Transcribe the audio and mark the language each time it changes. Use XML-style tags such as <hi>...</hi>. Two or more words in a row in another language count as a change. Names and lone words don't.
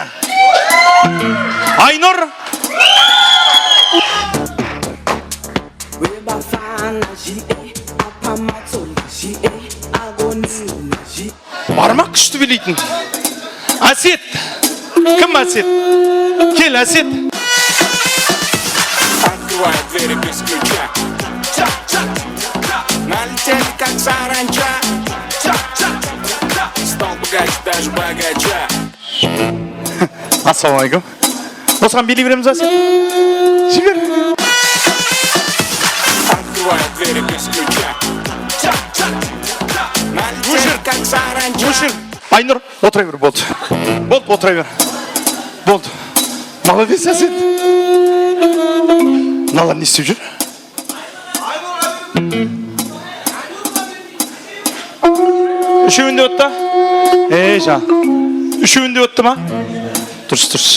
<kk>Айнұр? Бармақ күшті билейтін. Әсет. Кім Әсет? Кел, Әсет.</kk> <ru>Открывай двери без ключа. Налетели как саранча. Стал богаче даже богача.</ru> <kk>Ассалаумалейкум. Осыған билей береміз, Әсет? Жібер.</kk> <ru>Открывай двери без ключа. Налетели как саранча.</ru> <kk>Айнұр, отыра бер, болды. Болды, отыра бер. Болды. Молодец, Әсет. Мыналар не істеп жүр? Үшеуінде өтті? Үшеуінде өтті ма? Дұрыс.</kk>